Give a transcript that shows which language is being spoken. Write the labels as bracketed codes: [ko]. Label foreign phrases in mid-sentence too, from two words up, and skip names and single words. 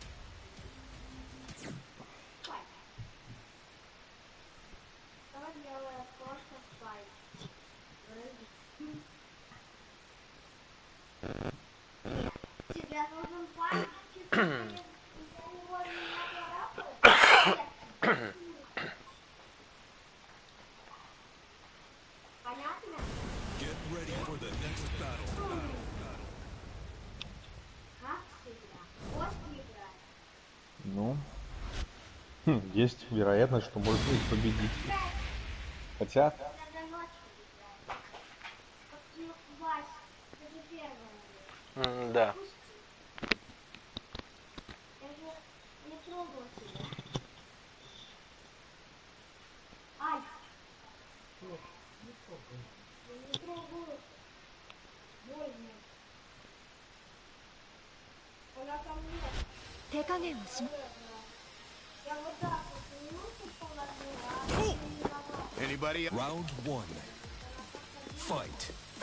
[ru] Тебе нужен парень, понятно? [en] Get ready for the next battle. [ru] Как всегда. Кости играет. Ну, есть вероятность, что может их победить. Хотя, Надо ночью играть. Как Вася. Это же первое. Да. Пусти. Я же не трогал тебя. Ай. Я не трогаю. Больно. Она ко мне. [ja] 手加減をしま [ru] Я вот так вот минуту положила, а она не виновата. [en] Anybody? Round one. Fight.